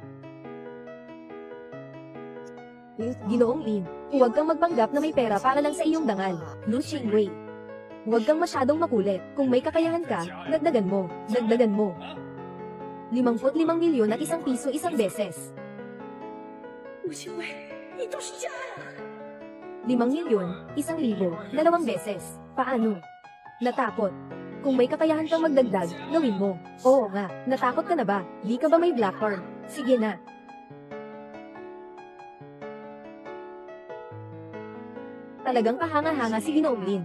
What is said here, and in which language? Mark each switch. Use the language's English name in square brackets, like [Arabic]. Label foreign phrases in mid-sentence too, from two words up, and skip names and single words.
[Filipino] Ginoong Lin, huwag kang magpanggap na may pera para lang sa iyong dangal, Lu Qingwei. Huwag kang masyadong makulit, kung may kakayahan ka, dagdagan mo, dagdagan mo. 55 milyon at 1 piso 1 beses. [Chinese] 陆清伟，你都是假呀！ [Filipino] 5 milyon, 1,000, 2 beses. Paano? Natakot. Kung may kakayahan kang magdagdag, gawin mo. Oo nga, natakot ka na ba? Di ka ba may [English] black card? [Filipino] Sige na. Talagang kahanga-hanga si Ginoong Lin.